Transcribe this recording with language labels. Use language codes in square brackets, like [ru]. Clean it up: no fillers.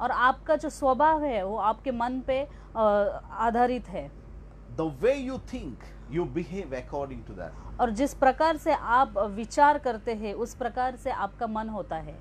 [hi] और आपका जो स्वभाव है वो आपके मन पे आधारित है। [en] The way you think, you behave according to that. [hi] और जिस प्रकार से आप विचार करते हैं, उस प्रकार से आपका मन होता है।